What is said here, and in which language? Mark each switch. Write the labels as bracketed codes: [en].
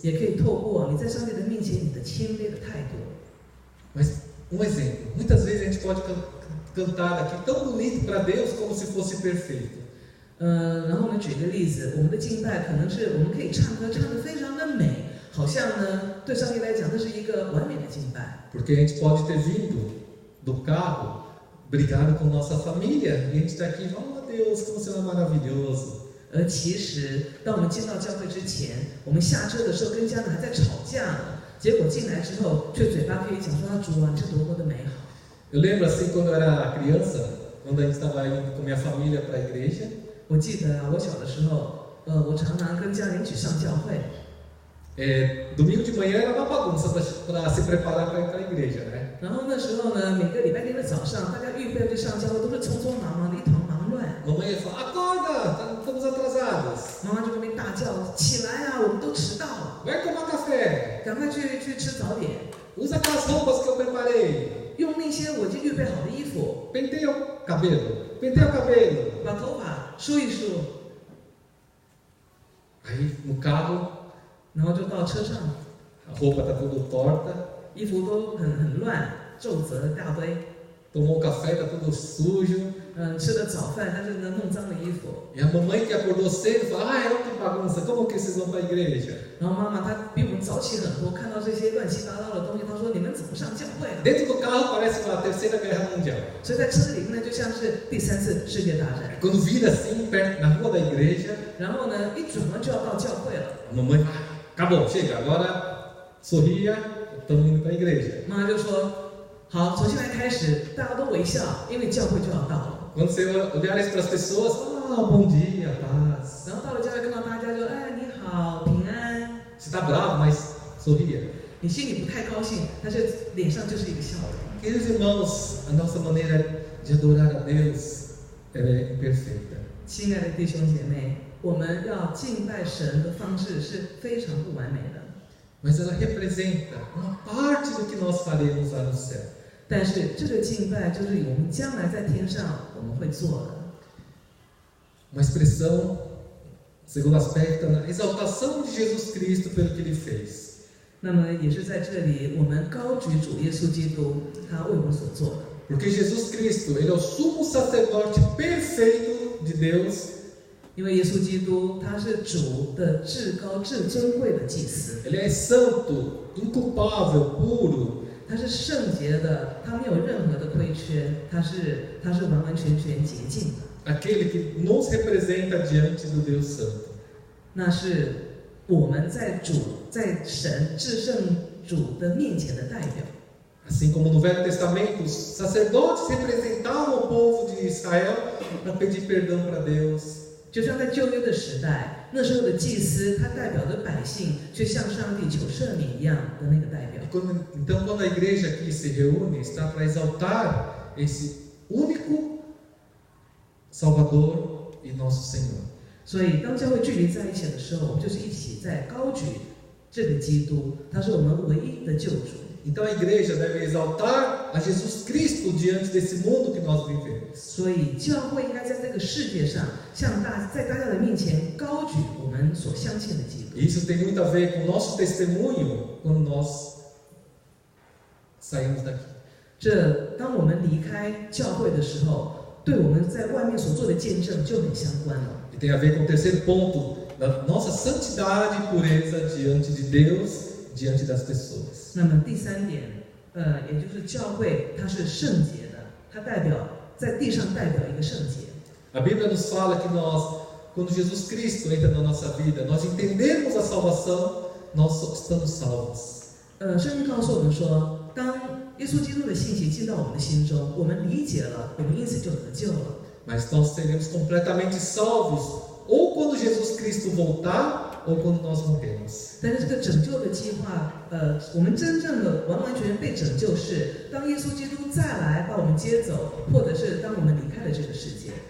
[zh] 也可以透过你在上帝的面前你的谦卑的态度。 [pt] Mas exemplo, muitas vezes a gente pode cantar aqui tão bonito para Deus como se fosse perfeito. [zh] 然后我们举个例子，我们的敬拜可能是我们可以唱歌唱得非常的美，好像呢对上帝来讲这是一个完美的敬拜。 [pt] Porque a gente pode ter vindo do carro, brigado com nossa família, e a gente está aqui, oh Deus, como o Senhor é maravilhoso. [zh] 而其实当我们进到教会之前，我们下车的时候跟家人还在吵架呢，结果进来之后却嘴巴可以讲说主啊，你是多么的美好。 [pt] Eu lembro assim quando eu era criança, quando a gente estava indo com minha família para a igreja. [zh] 我记得啊，我小的时候，我常常跟家人一起上教会。 [pt] Domingo de manhã era uma bagunça para se preparar para ir para a igreja, né? [zh] 然后那时候呢，每个礼拜天的早上，大家预备去上教会，都是匆匆忙忙的，一团忙乱。 [pt] Mamãe ia falar, acorda, estamos atrasados. [zh] 妈妈就在那边大叫：“起来啊，我们都迟到了， [pt] Vai tomar café. [zh] 赶快去吃早点， [pt] Usa aquelas roupas que eu preparei. [zh] 用那些我已经预备好的衣服， [pt] Penteia o cabelo. [zh] 把头发梳一梳， [pt] Aí no carro, [zh] 然后就到车上， [pt] a roupa está tudo torta. [zh] 衣服都很乱，皱褶一大堆。 [pt] Tomou café, está tudo sujo. [zh] 吃了早饭，但是呢弄脏了衣服。 [pt] E a mamãe que acordou cedo fala, olha que bagunça, como que vocês vão para a igreja? [zh] 然后妈妈她比我们早起很多，看到这些乱七八糟的东西，她说：“你们怎么上教会啊？” [pt] Dentro do carro parece uma terceira guerra mundial. [zh] 所以在车里面呢，就像是第3次世界大战。 [pt] Quando vira assim, perto na rua da igreja, [zh] 然后呢，一转弯就要到教会了。 [pt] a mamãe fala, acabou, chega, agora sorria, estamos indo para a igreja. [zh] 妈妈就说：“好，从现在开始，大家都微笑，因为教会就要到了。” [pt] Quando você olhar para as pessoas, bom dia, paz. [zh] 然后到了教会，看到大家就：“哎，你好，平安。” [pt] Você está bravo, mas sorria. [zh] 你心里不太高兴，但是脸上就是一个笑容。 [pt] Queridos irmãos, a nossa maneira de adorar a Deus ela é imperfeita. [zh] 亲爱的弟兄姐妹，我们要敬拜神的方式是非常不完美的， [pt] Mas ela representa uma parte do que nós faremos lá no céu. [zh] 但是这个敬拜就是我们将来在天上我们会做的。 [pt] Uma expressão, segundo aspecto, na exaltação de Jesus Cristo pelo que Ele fez. [zh] 那么也是在这里，我们高举主耶稣基督，他为我们所做的。 [pt] Porque Jesus Cristo, Ele é o sumo sacerdote perfeito de Deus. [zh] 因为耶稣基督他是主的至高至尊贵的祭司， [pt] Ele é santo, inculpável, puro. [zh] 他是圣洁的，他没有任何的亏缺，他是完完全全洁净的。 [pt] Aquele que nos representa diante do Deus Santo. [zh] 那是我们在神至圣主的面前的代表。 [pt] Assim como no Velho Testamento, os sacerdotes representavam o povo de Israel para pedir perdão para Deus. [zh] 就像在旧约的时代，那时候的祭司他代表着百姓去向上帝求赦免一样的那个代表。 [pt] Então, quando a igreja aqui se reúne, está para exaltar esse único Salvador e nosso Senhor. [zh] 所以，当教会聚集在一起的时候，我们就是一起在高举这个基督，他是我们唯一的救主。 [pt] Então a igreja deve exaltar a Jesus Cristo diante desse mundo que nós vivemos. [zh] 所以，教会应该在这个世界上，在大家的面前高举我们所相信的基督。 [pt] E isso tem muito a ver com o nosso testemunho quando nós saímos daqui. [zh] 当我们离开教会的时候，对我们在外面所做的见证就很相关了。 [pt] E tem a ver com o terceiro ponto da nossa santidade e pureza diante de Deus, diante das pessoas. [zh] 那么第三点，也就是教会它是圣洁的，它代表在地上代表一个圣洁。 [pt] A Bíblia nos fala que nós, quando Jesus Cristo entra na nossa vida, nós entendemos a salvação, nós estamos salvos. [zh] 圣经告诉我们说，当耶稣基督的信息进到我们的心中，我们理解了，我们因此就得救了。 [pt] Mas nós seremos completamente salvos ou quando Jesus Cristo voltar ou quando nós morrermos. [zh] 但是这个拯救的计划，我们真正的完完全全被拯救是当耶稣基督再来把我们接走，或者是当我们离开了这个世界。